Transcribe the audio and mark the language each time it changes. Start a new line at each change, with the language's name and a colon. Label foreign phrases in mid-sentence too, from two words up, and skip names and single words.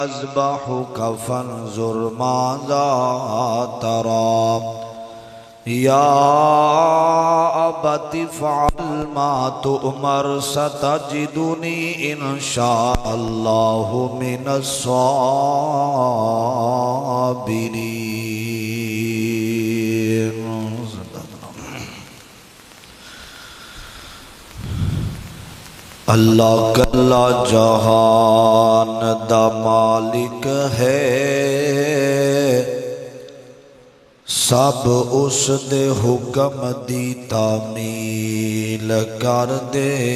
Arabic: أذبحك فانظر ماذا ترى يا أبت افعل ما تؤمر ستجدني إن شاء الله من الصابرين.
Punjabi: اللہ کلا جہان دا مالک ہے، سب اس دے حکم دی تعمیل کر دے.